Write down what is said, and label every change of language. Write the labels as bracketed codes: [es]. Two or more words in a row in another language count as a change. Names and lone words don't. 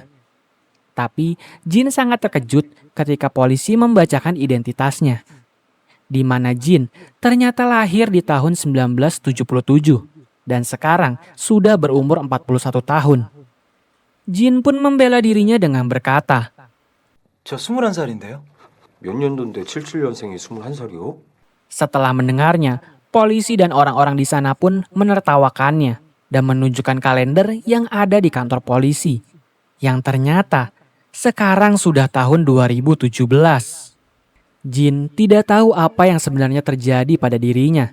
[id] Tapi Jin sangat terkejut ketika polisi membacakan identitasnya. Di mana Jin ternyata lahir di tahun 1977 dan sekarang sudah berumur 41 tahun. Jin pun membela dirinya dengan berkata, [ko] 저 21살인데요? 몇 년도인데 77년생이 21살이요? [id] setelah mendengarnya, polisi dan orang-orang di sana pun menertawakannya dan menunjukkan kalender yang ada di kantor polisi. Yang ternyata sekarang sudah tahun 2017. Jin tidak tahu apa yang sebenarnya terjadi pada dirinya.